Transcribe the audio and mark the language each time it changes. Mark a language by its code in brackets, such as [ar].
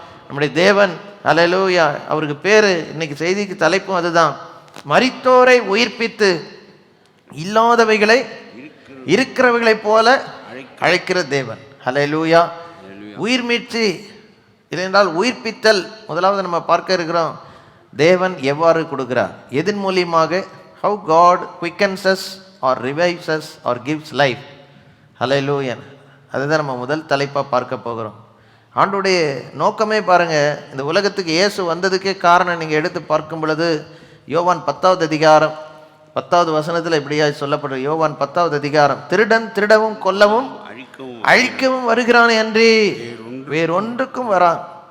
[ta] நம்முடைய தேவன் ஹல்லேலூயா. அவருக்கு பேர், இன்னைக்கு செய்திக்கு தலைப்பும் அதுதான், மரித்தோரை உயிர்ப்பித்து இல்லாதவைகளை இருக்கிறவைகளைப் போல அழைக்கிற தேவன். ஹல்லேலூயா. உயிர் மீட்சி இல்லைன்றால் உயிர்ப்பித்தல் முதலாவது நம்ம பார்க்க இருக்கிறோம். தேவன் எவ்வாறு கொடுக்கிறார், எதன் மூலியமாக, [en] how God quickens us or revives us or gives life. [ta] ஹல்லேலூயா. அதுதான் நம்ம முதல் தலைப்பாக பார்க்க போகிறோம். ஆண்டுடைய நோக்கமே பாருங்கள், இந்த உலகத்துக்கு இயேசு வந்ததுக்கே காரணம் நீங்கள் எடுத்து பார்க்கும் பொழுது யோவான் 10வது அதிகாரம் 10வது வசனத்தில் இப்படியா சொல்லப்படுற. யோவான் 10வது அதிகாரம், திருடன் திருடவும் கொல்லவும் அழிக்கவும் வருகிறானே அன்றி வேறொன்றுக்கும் வரான்.